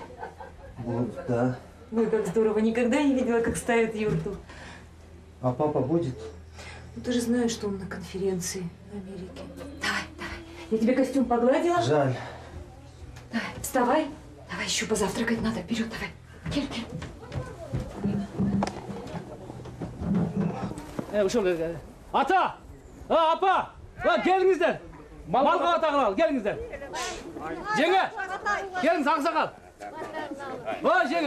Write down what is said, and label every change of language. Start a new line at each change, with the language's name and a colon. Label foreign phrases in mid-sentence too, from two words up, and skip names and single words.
Russian: Будут, да. Ой, как здорово. Никогда не видела, как ставят юрту. А папа будет? Ну, ты же знаешь, что он на конференции в Америке. Давай. Я тебе костюм погладила. Жаль. Давай, вставай. Давай, еще позавтракать надо. Вперед, давай.
Kazakh: Кель. Ата! Апа! Келіңіздер! Малға атағын ал, келіңіздер! Жеңе! Келіңіз, ақсақал! Жеңе!